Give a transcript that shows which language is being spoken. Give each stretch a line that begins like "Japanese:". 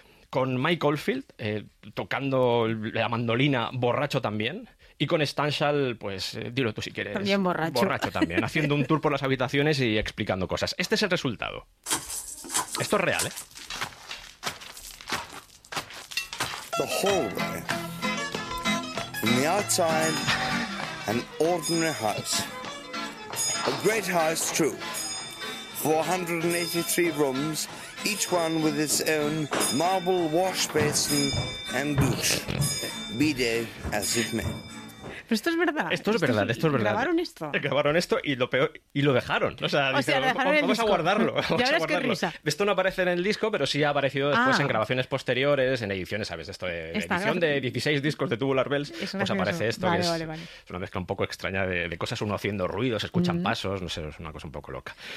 Spanish: con Mike Oldfield tocando la mandolina, borracho también, y con Stanshall, pues dilo tú si quieres, también borracho. Borracho también, haciendo un tour por las habitaciones y explicando cosas. Este es el resultado. Esto es real, ¿eh?
English: The hallway. In the outside, an ordinary house. A great house, true. 483 rooms. Each one with its own marble wash basin and douche, be day as it may.
Spanish: Pero esto es verdad. Esto es verdad. Grabaron esto. Grabaron esto y lo peor, y lo dejaron. Vamos a guardarlo. Qué risa. Esto no aparece en el disco, pero sí ha aparecido después en grabaciones posteriores, en ediciones, ¿sabes? Esto de edición de 16 discos de Tubular Bells, pues aparece esto. Vale. Es una mezcla un poco extraña de cosas, uno haciendo ruidos, escuchan pasos, no sé, es una cosa un poco loca.